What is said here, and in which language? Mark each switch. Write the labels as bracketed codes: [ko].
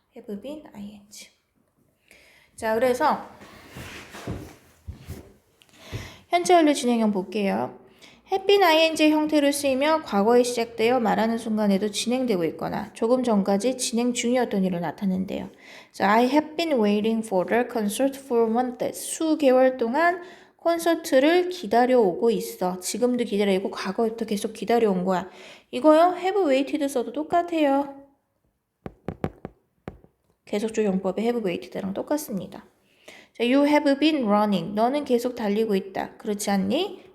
[en] have been ing. [ko] 자, 그래서 현재 완료 진행형 볼게요. have been ing 형태로 쓰이며 과거에 시작되어 말하는 순간에도 진행되고 있거나 조금 전까지 진행 중이었던 일로 나타낸대요. [en] So, I have been waiting for the concert for months. [ko] 수개월 동안 콘서트를 기다려오고 있어. 지금도 기다리고 과거부터 계속 기다려온 거야. 이거요. have waited 써도 똑같아요. 계속적 용법의 have waited랑 똑같습니다. 자, [en] you have been running. [ko] 너는 계속 달리고 있다. 그렇지 않니?